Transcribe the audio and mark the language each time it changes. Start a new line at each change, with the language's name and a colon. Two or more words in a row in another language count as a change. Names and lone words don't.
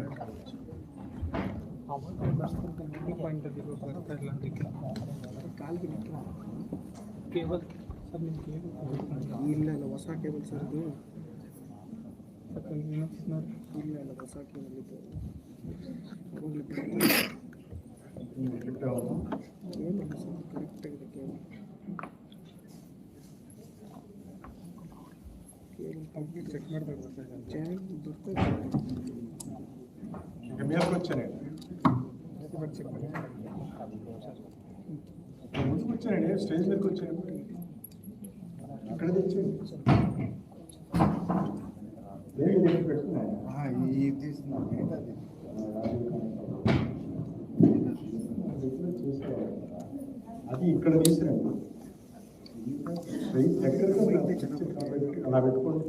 Kannada: ಇಲ್ಲ ಹೊಸ
English: cable sir
Kannada: ಇದು ಇಲ್ಲ ಹೊಸ ಕೇಬಲ್ ಇದು ಏನು ಕರೆಕ್ಟ್ ಆಗಿದೆ
English: cable complete check
Kannada: ಮಾಡಬೇಕು. ಚಾನಲ್ ಬರ್ತದೆ
Telugu: ఇంకా మేరకు వచ్చానండి, ముందుకు వచ్చానండి, స్టేజ్ మీదకి వచ్చాను. ఇక్కడ తెచ్చేయండి, పెట్టుకున్నాను. అది ఇక్కడ తీసిరండి, దగ్గరగా అలా పెట్టుకోండి.